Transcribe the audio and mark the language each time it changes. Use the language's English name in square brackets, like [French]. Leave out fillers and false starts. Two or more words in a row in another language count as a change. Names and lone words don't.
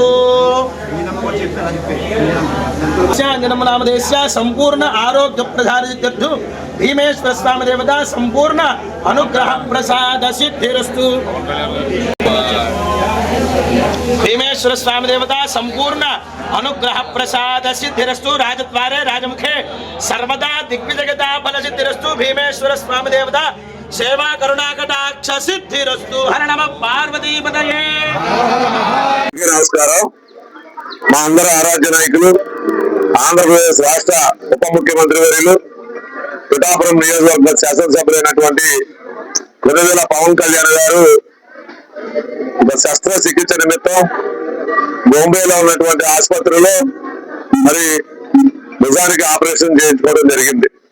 [Sanskrit] जन्मनामधेयस्य संपूर्ण आरोग्य प्रसाद सिद्ध्यर्थो भीमेश्वर स्वामी देवता संपूर्ण अनुग्रह प्रसाद सिद्धिरस्तु भीमेश्वर स्वामी देवता संपूर्ण अनुग्रह प्रसाद सिद्धिरस्तु राजद्वारे राजमुखे सर्वदा दिग्विजयता फल सिद्धिरस्तु भीमेश्वर स्वामी देवता सेवा करुणाकटाक्ष सिद्धिरस्तु हर नमः पार्वती पतये [Telugu] నమస్కారం మా అందరి ఆరాధ్య నాయకులు ఆంధ్రప్రదేశ్ రాష్ట్ర ఉప ముఖ్యమంత్రి వర్యులు పిఠాపురం నియోజకవర్గ శాసనసభ్యులైనటువంటి వెనుదల పవన్ కళ్యాణ్ గారు శస్త్రచికిత్స నిమిత్తం బాంబేలో ఉన్నటువంటి ఆసుపత్రిలో మరి నిజానికి ఆపరేషన్ చేయించుకోవడం జరిగింది.